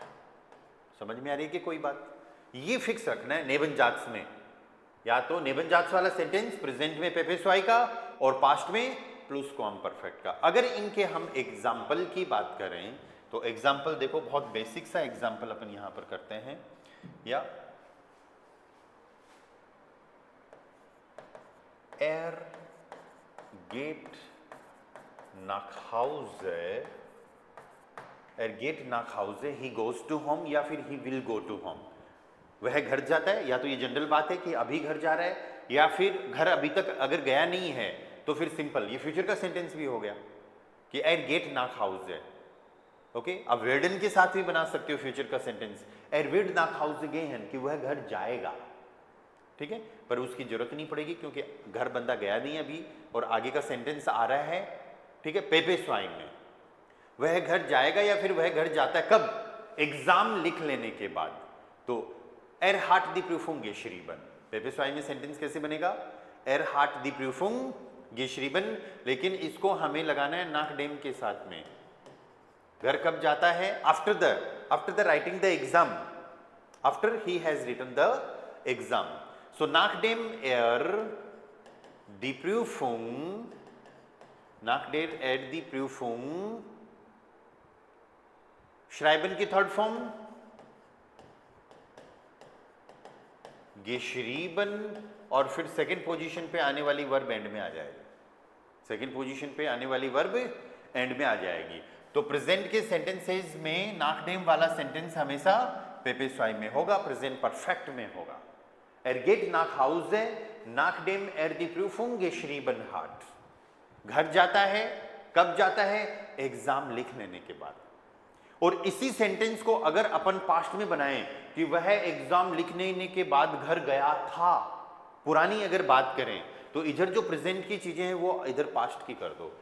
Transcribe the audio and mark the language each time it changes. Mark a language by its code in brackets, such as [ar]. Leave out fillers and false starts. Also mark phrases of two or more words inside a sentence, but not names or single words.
[hi] समझ में आ रही है कि कोई बात? ये फिक्स रखना है नेबनजात्स में, या तो नेबनजात्स वाला सेंटेंस प्रेजेंट में पेपेस्वाई का और पास्ट में प्लुस्क्वाम परफेक्ट का। अगर इनके हम एग्जाम्पल की बात करें तो एग्जाम्पल देखो, बहुत बेसिक सा एग्जाम्पल अपन यहां पर करते हैं। या [de] Er geht nach Hause, er geht nach Hause, [en] he goes to home [hi] या फिर [en] he will go to home। [hi] वह घर जाता है, या तो ये जनरल बात है कि अभी घर जा रहा है, या फिर घर अभी तक अगर गया नहीं है तो फिर सिंपल ये फ्यूचर का सेंटेंस भी हो गया कि [de] er geht nach Hause। [hi] ओके, अब वेर्डन के साथ भी बना सकते हो फ्यूचर का सेंटेंस, [de] er wird nach Hause gehen, [hi] कि वह घर जाएगा। ठीक है, पर उसकी जरूरत नहीं पड़ेगी क्योंकि घर बंदा गया नहीं अभी, और आगे का सेंटेंस आ रहा है, ठीक है, पेपेस्वाई में। वह घर जाएगा या फिर वह घर जाता है कब? एग्जाम लिख लेने के बाद। तो [de] er hat die Prüfung geschrieben, [hi] पेपेस्वाई में सेंटेंस कैसे बनेगा? [de] er hat die Prüfung geschrieben, [hi] लेकिन इसको हमें लगाना है नाकडेम के साथ में। घर कब जाता है? [en] after the writing the exam, after he has written the exam. [de] So nachdem die Prüfung, die Prüfung schreiben [hi] की [en] third form [hi] geschrieben, और फिर [en] second position [hi] पे आने वाली वर्ब एंड में आ जाएगी। [en] second position [hi] पे आने वाली वर्ब एंड में आ जाएगी। तो प्रेजेंट के सेंटेंसेस में nachdem वाला सेंटेंस हमेशा पेपेस्वाई में होगा, [en] present perfect [hi] में होगा। [de] Er geht nach Hause, nachdem die Prüfung geschrieben hat। [hi] घर जाता है, कब जाता है? एग्जाम लिख लेने के बाद। और इसी सेंटेंस को अगर अपन पास्ट में बनाएं कि वह एग्जाम लिख लेने के बाद घर गया था, पुरानी अगर बात करें तो इधर जो प्रेजेंट की चीजें हैं वो इधर पास्ट की कर दो।